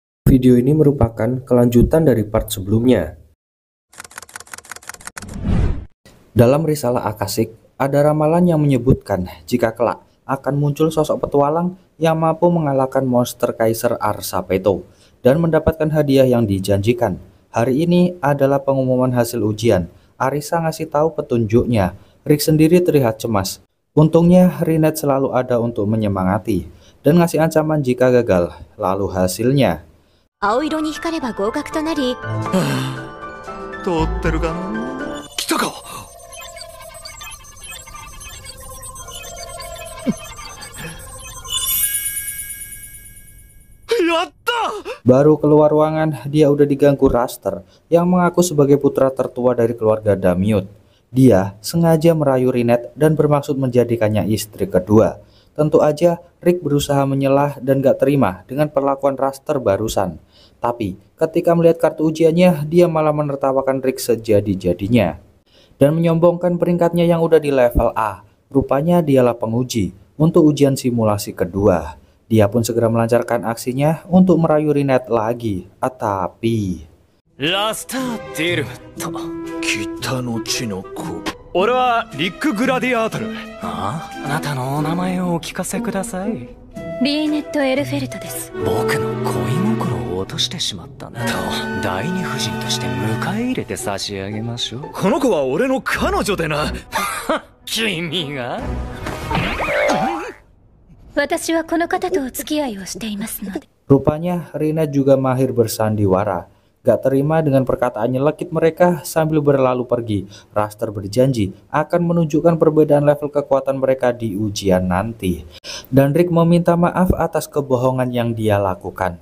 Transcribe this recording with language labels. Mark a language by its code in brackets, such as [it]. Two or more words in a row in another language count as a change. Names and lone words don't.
[id] Video ini merupakan kelanjutan dari part sebelumnya. Dalam risalah Akasik, ada ramalan yang menyebutkan jika kelak akan muncul sosok petualang yang mampu mengalahkan monster Kaisar Arsapeto dan mendapatkan hadiah yang dijanjikan. Hari ini adalah pengumuman hasil ujian. Arisa ngasih tahu petunjuknya. Rick sendiri terlihat cemas. Untungnya Rinette selalu ada untuk menyemangati dan ngasih ancaman jika gagal. Lalu hasilnya. [ja] 青色に光れば合格となり、通ってるかな。来たか。やった。 Baru keluar ruangan, dia udah diganggu Raster yang mengaku sebagai putra tertua dari keluarga Damiut. Dia sengaja merayu Rinette dan bermaksud menjadikannya istri kedua. Tentu aja Rick berusaha menyelah dan gak terima dengan perlakuan Raster barusan. Tapi ketika melihat kartu ujiannya, dia malah menertawakan Rick sejadi-jadinya dan menyombongkan peringkatnya yang udah di level A. Rupanya dialah penguji untuk ujian simulasi kedua. Dia pun segera melancarkan aksinya untuk merayu Rinette lagi. Tapi ラスターデルムット、北の地の子。俺はリック・グラディアートル。あなたのお名前をお聞かせください。リーネット・エルフェルトです。僕の恋心を落としてしまったんだと、第二夫人として迎え入れて差し上げましょう。この子は俺の彼女でな。君が？私はこの方とお付き合いをしていますので。 [id] rupanya Rinette juga mahir bersandiwara. Gak terima dengan perkataan nyelekit mereka sambil berlalu pergi. Raster berjanji akan menunjukkan perbedaan level kekuatan mereka di ujian nanti. Dan Rick meminta maaf atas kebohongan yang dia lakukan.